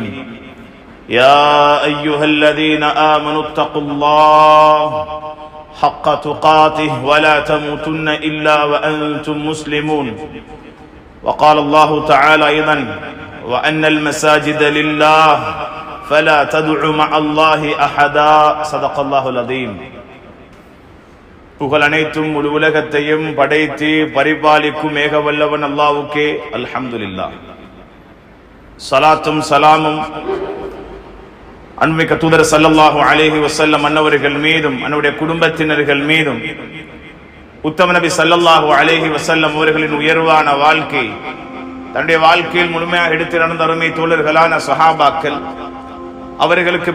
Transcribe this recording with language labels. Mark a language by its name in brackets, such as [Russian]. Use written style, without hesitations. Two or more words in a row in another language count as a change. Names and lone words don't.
[Arabic] يا أيها الذين آمنوا اتقوا الله حق تقاته ولا تموتن إلا وأنتم مسلمون. وقال الله تعالى أيضا: وأن المساجد لله فلا تدعوا مع الله أحدا. صدق الله العظيم. [Tamil] புகழ் அனைத்தும் முழு உலகத்தையும் படைத்து பரிபாலிக்கும் ஏகவல்லவன் அல்லாஹ்வுக்கே அல்ஹம்துலில்லாஹ். ஸலாத்தும் ஸலாமும் அன்பிக்க தூதர் [Arabic] صلى الله عليه وسلم [Tamil] அன்னவர்கள் மீதும் அன்னுடைய குடும்பத்தினர்கள் மீதும் உத்தம நபி [Arabic] صلى الله عليه وسلم [Tamil] அவர்களின் உயர்வான வாழ்க்கை தன்னுடைய வாழ்க்கையில் முழுமையாக எடுத்து நடந்த அருமை தோழர்களான சஹாபாக்கள், அவர்களுக்கு